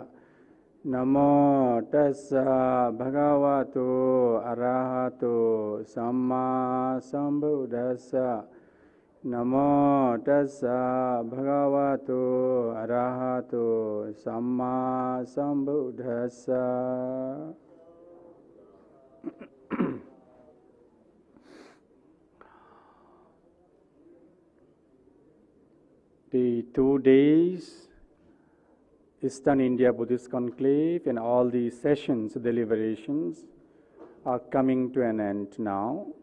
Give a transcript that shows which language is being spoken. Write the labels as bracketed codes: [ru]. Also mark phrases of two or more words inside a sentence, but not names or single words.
[pi] Namo tassa bhagavato arahato samma sambuddhassa. Namo tassa bhagavato arahato samma sambuddhassa. [en] The 2 days Eastern India Buddhist Conclave and all the sessions, deliberations are coming to an end now.